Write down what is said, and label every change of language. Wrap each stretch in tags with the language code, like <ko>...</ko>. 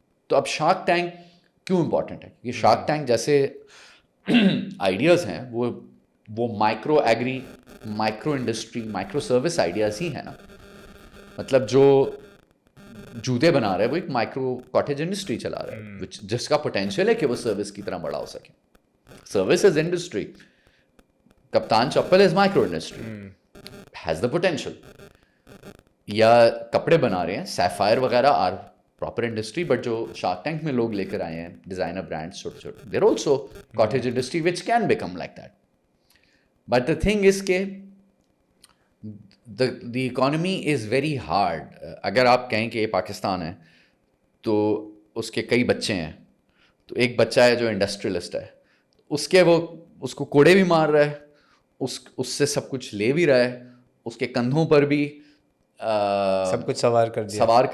<ur>تو اب shark tank کیوں امپورٹنٹ ہے؟ کیونکہ شارک ٹینک جیسے آئیڈیاز ہیں وہ micro agri, micro industry, micro service ideas ہی ہیں نا. مطلب جو جوتے بنا رہے ہیں وہ ایک مائکرو کاٹیج انڈسٹری چلا رہا ہے, جس کا پوٹینشیل ہے کہ وہ سروس کی طرح بڑا ہو سکے.</ur> <en>Service is industry. کپتان چپل is micro industry, has the potential.</en> <ur>یا کپڑے بنا رہے ہیں, سیفائر وغیرہ</ur> <en>are proper industry,</en> <ur>بٹ جو شارک ٹینک میں لوگ لے کر آئے ہیں ڈیزائنر برانڈس چھوٹے چھوٹے,</ur> <en>There also cottage industry which can become like that. But the thing is کہ the economy is very hard.</en> <ur>اگر آپ کہیں کہ یہ پاکستان ہے تو اس کے کئی بچے ہیں, تو ایک بچہ ہے جو انڈسٹریلسٹ ہے, اس کو کوڑے بھی مار رہا ہے, اس سے سب کچھ لے بھی رہا ہے, اس کے کندھوں پر بھی سب کچھ سوار</ur>